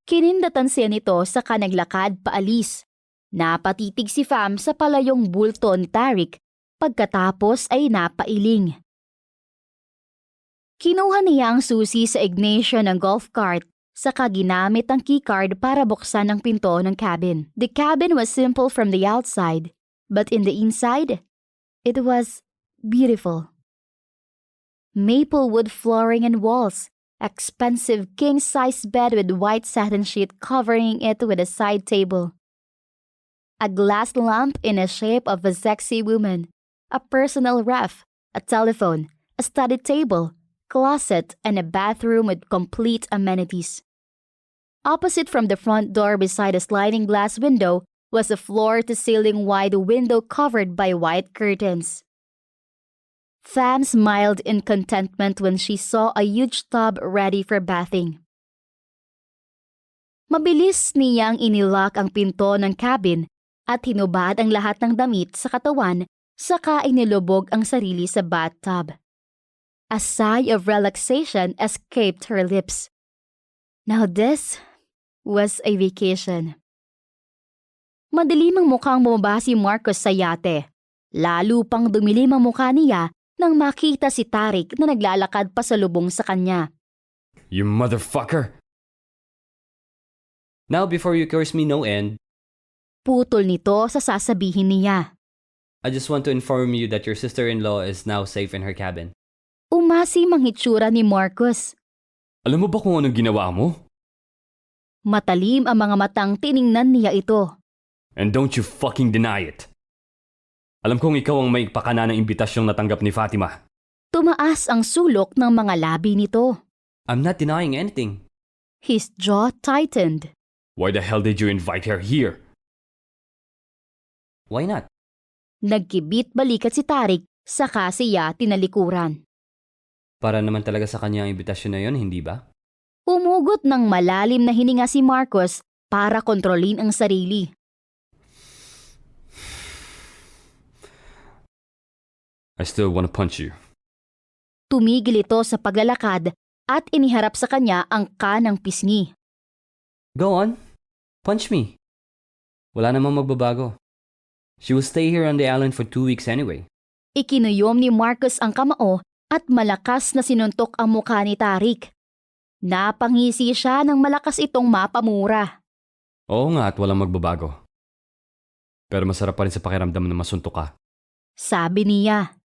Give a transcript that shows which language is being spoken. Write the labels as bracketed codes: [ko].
[tl] Kinindatan siya nito sa kanaglakad paalis. Napatitig si Pham sa palayong bulto ni Tarik pagkatapos ay napailing. Kinuha niya ang susi sa ignition ng golf cart saka ginamit ang keycard para buksan ang pinto ng cabin. [en] The cabin was simple from the outside, but in the inside, it was beautiful. Maple wood flooring and walls, expensive king-size bed with white satin sheet covering it with a side table. A glass lamp in the shape of a sexy woman, a personal ref, a telephone, a study table, closet, and a bathroom with complete amenities. Opposite from the front door beside a sliding glass window was a floor-to-ceiling wide window covered by white curtains. Pham smiled in contentment when she saw a huge tub ready for bathing. [tl] Mabilis niyang inilock ang pinto ng cabin at hinubad ang lahat ng damit sa katawan saka inilubog ang sarili sa bathtub. [en] A sigh of relaxation escaped her lips. Now this was a vacation. [tl] Madilim ang mukhang bumaba si Marcos sa yate. Lalo pang dumilim ang mukha niya nang makita si Tarik na naglalakad pasalubong sa kanya. [en] You motherfucker! Now before you curse me no end, [tl] Putol nito sa sasabihin niya. [en] I just want to inform you that your sister-in-law is now safe in her cabin. [tl] Umasim ang hitsura ni Marcos. Alam mo ba kung anong ginawa mo? Matalim ang mga matang tiningnan niya ito. [en] And don't you fucking deny it. [tl] Alam kong ikaw ang may pakana ng imbitasyong natanggap ni Fatima. Tumaas ang sulok ng mga labi nito. [en] I'm not denying anything. His jaw tightened. Why the hell did you invite her here? Why not? [tl] Nagkibit balikat si Tarik, saka siya tinalikuran. Para naman talaga sa kanya ang imbitasyon na yon, hindi ba? Umugot ng malalim na hininga si Marcos para kontrolin ang sarili. [en] I still want to punch you. [tl] Tumigil ito sa paglalakad at iniharap sa kanya ang kanang pisngi. [en] Go on. Punch me. [tl] Wala namang magbabago. [en] She will stay here on the island for 2 weeks anyway. [tl] Ikinuyom ni Marcos ang kamao at malakas na sinuntok ang mukha ni Tarik. Napangisi siya nang malakas itong mapamura. Oo nga at walang magbabago. Pero masarap pa rin sa pakiramdam na masuntok ka. Sabi niya.